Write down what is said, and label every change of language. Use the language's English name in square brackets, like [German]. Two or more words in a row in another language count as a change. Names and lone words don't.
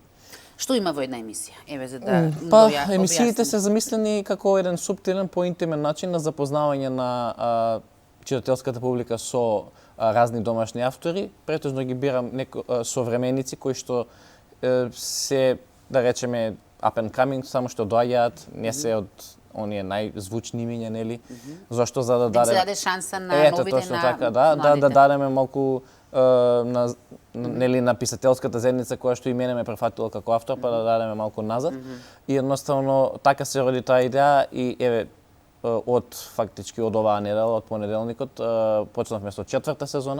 [Macedonian] Што има во една емисија? Еве за да емисиите се замислени како еден суптилен, поинтимен начин на запознавање на читателската публика со разни домашни автори. Претежно ги бирам современици кои што се, да речеме, [English] up and coming, [Macedonian] само што доаѓаат, не се од оние најзвучни имиња, нели? Зошто за да даде... се даде шанса на новите, точно така, да дадеме малку на писателската заедница која што и мене ме префатила како автор, па да дадеме малку назад. И едноставно така се роди таа идеја и еве од фактички од оваа недела, од понеделникот, почнавме со 4-та сезона.